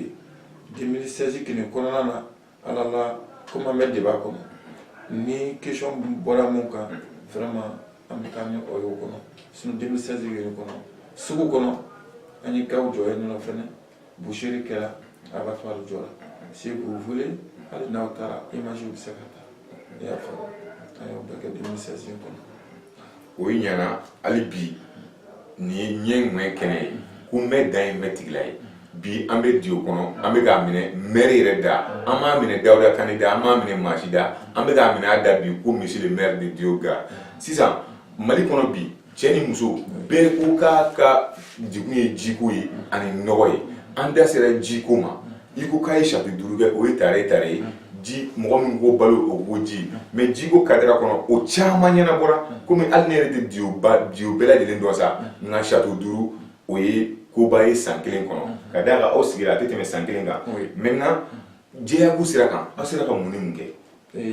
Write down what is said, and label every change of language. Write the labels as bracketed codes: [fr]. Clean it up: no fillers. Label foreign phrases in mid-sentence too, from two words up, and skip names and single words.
[bm] 2016 kini kɔnɔna na ala la comme an bɛ débat kɔnɔ ni question bɔra mun kan vraiment an bɛ taa ni o ye o kɔnɔ sinon 2016 kini kɔnɔ sugu kɔnɔ an ye gaw jɔ yen nɔ fɛnɛ boucherie kɛra abattoir jɔra [fr] si vous voulez [bm] hali n'aw taara image bɛ se ka taa i y'a faamu an y'o bɛɛ kɛ 2016 kɔnɔ. O ɲɛna hali bi nin ye ɲɛ ŋmɛ kɛnɛ ye ko n bɛ dan ye n bɛ tigila ye bi an bɛ Dio kɔnɔ an bɛ k'a minɛ maire yɛrɛ da an m'a minɛ Dawuda Kane da an m'a minɛ maa si da an bɛ k'a minɛ a da bi ko [fr] monsieur le maire de [bm] Dio gare sisan Mali kɔnɔ bi cɛ ni muso bɛɛ ko k'a ka degun ye jiko ye ani nɔgɔ ye an da sera jiko ma i ko k'a ye chapitre 5 kɛ o ye tare ye ji mɔgɔ min ko balo o ko ji mais jiko cadre kɔnɔ o caman ɲɛnabɔra komi hali ne yɛrɛ tɛ dio bɛɛ lajɛlen dɔn sa nka chapitre 5 o ye koba ye san 1 kɔnɔ ka d'a kan aw sigira a tɛ tɛmɛ san 1 kan maintenant jɛyako sira kan aw sera ka mun ni mun kɛ